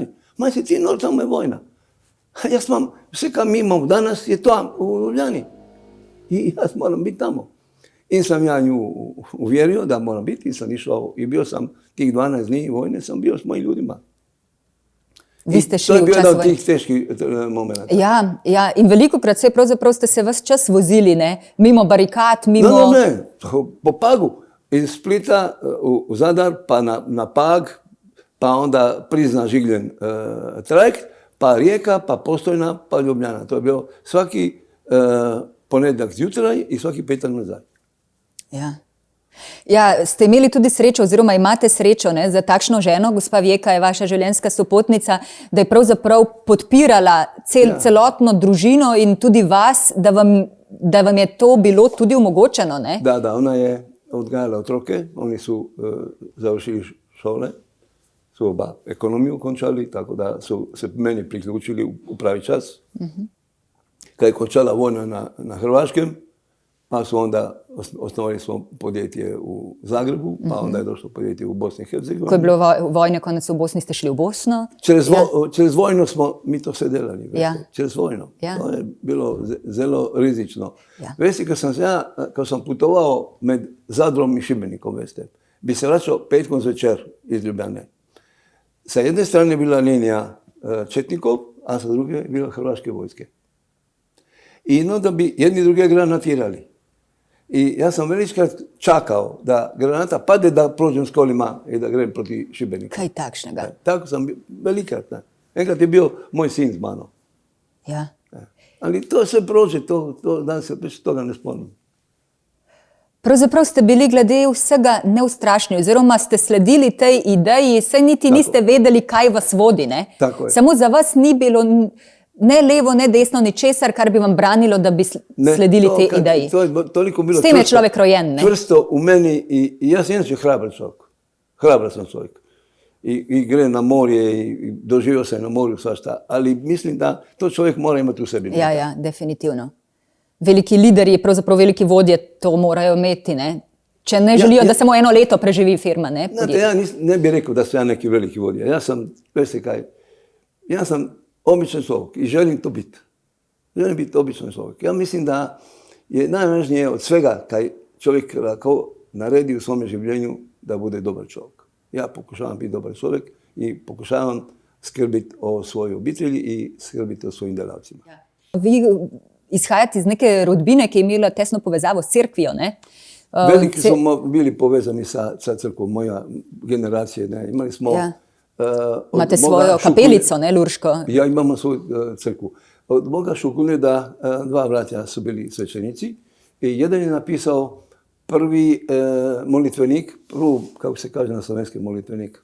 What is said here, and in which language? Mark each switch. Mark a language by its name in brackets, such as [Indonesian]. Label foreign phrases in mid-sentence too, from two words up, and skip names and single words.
[Croatian] Ma si ti nor, tamo je vojna. A ja sam, sve kam imam danas je to u Ljubljani. I ja moram biti tamo. In sam ja nju uvjerio da moram biti i sam išao i bio sam tih 12 dni vojne, sam bio s mojim ljudima. [Slovenian] Vi ste šli [Croatian] to je bio [Slovenian] v čas [Croatian] jedan od [Slovenian] vojne. [Croatian] tih teških momenta. [Slovenian] Ja, in velikokrat pravzaprav ste se ves čas vozili, ne? Mimo barikad, mimo... [Croatian] Ne, po Pagu. Iz Splita u Zadar, pa na Pag, pa onda Prizna Žigljen trajekt, pa Rijeka, pa Postojna, pa Ljubljana. To je bilo svaki ponedjeljak zjutraj i svaki petak nazaj. [Slovenian] Ja, ste imeli tudi srečo, oziroma imate srečo, ne, za takšno ženo, gospa Vijeka je vaša življenjska sopotnica, da je pravzaprav podpirala celotno družino in tudi vas, da vam je to bilo tudi omogočeno, ne? [Croatian] Da, ona je odgajala otroke, oni su završili šole, su oba ekonomiju končali, tako da su se meni priključili u pravi čas. Kad je končala vojna na Hrvaškem, pa su onda osnovali svoje podjetje u Zagrebu, pa onda je došlo podjetje u Bosni i Hercegovini. [Slovenian] Ko je bilo vojne konec v Bosni, ste šli v Bosno? [Croatian] Čez vojno smo mi to sve delali. [Slovenian] Ja. Čez vojno. Ja. To je bilo zelo rizično. [Croatian] Veste, kad sam putovao med Zadrom i Šibenikom, veste, bi se vraćao petkom zvečer iz Ljubljane. Sa jedne strane bila linija četnikov, a sa druge bila hrvaške vojske. I onda bi jedni druge granatirali. I ja sam veličkrat čakao da granata pade da prođem s kolima i da grem proti Šibenika. [Slovenian] Kaj takšnega? [Croatian] Tako sam velikrat. Nekad je bio moj sin z mano. [Slovenian] Ja. [Croatian] Ali to se prođe, to danas se već toga ne spomnim. [Slovenian] Pravzaprav ste bili glede vsega neustrašni, oziroma ste sledili tej ideji, saj niti niste vedeli, kaj vas vodi, ne? [Croatian] Tako je. [Slovenian] Samo za vas ni bilo ne levo, ne desno, ni česar, kar bi vam branilo, da bi sledili te ideji. [Croatian] To je toliko bilo [Slovenian] s tem je človek rojen, ne? [Croatian] Čvrsto u meni i ja sam inače hrabar čovjek. Hrabar sam čovjek. I gre na morje i doživio sam na morju svašta, ali mislim da to čovjek mora imati u sebi. [Slovenian] Ja, definitivno. Veliki lideri, pravzaprav veliki vodje to morajo imeti, ne? Če ne želijo, da samo 1 leto preživi firma, ne? [Croatian] Znate, ja ne bih rekao da sam ja neki veliki vodja. Ja sam, [Slovenian] veste kaj, [Croatian] ja sam običan čovjek i želim to biti. Želim biti običan čovjek. Ja mislim da je najvažnije od svega kaj čovjek lako naredi u svome življenju da bude dobar čovjek. Ja pokušavam biti dobar čovjek i pokušavam skrbiti o svojoj obitelji i skrbiti o svojim delavcima. [Slovenian] Vi izhajate iz neke rodbine, ki je imela tesno povezavo s cerkvijo, ne? [Croatian] Veliki smo bili povezani sa crkvom, moja generacija, ne? Imali smo... [Slovenian] Imate svojo kapelico, ne, Lurško? [Croatian] Ja imamo svoju crkvu. Od Boga Šukuneda 2 bratja su bili svećenici i jedan je napisao prvi molitvenik, kako se kaže na slovenskom molitvenik?